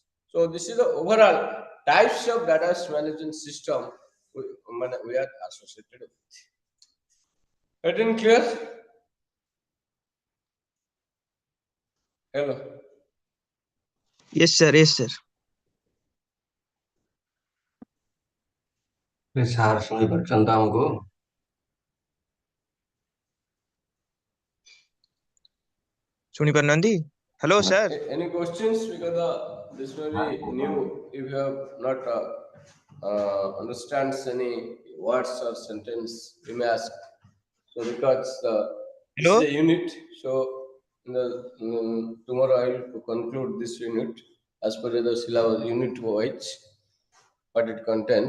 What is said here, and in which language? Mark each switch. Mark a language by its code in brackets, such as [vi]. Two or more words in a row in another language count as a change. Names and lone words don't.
[en] So this is the overall types of data management system we are associated with. Getting clear? Hello. Yes, sir. Yes, sir. [or] ସାର୍ ଶୁଣିପାରୁଛନ୍ତି ତ ଆମକୁ? ଶୁଣି ପାରୁନାହାନ୍ତି? [en] Hello, sir. Any questions? Because this may be new. If you have not understands any words or sentence, you may ask. So because this Hello? is a unit, so tomorrow I will conclude this unit as per the syllabus unit wise, what it contains.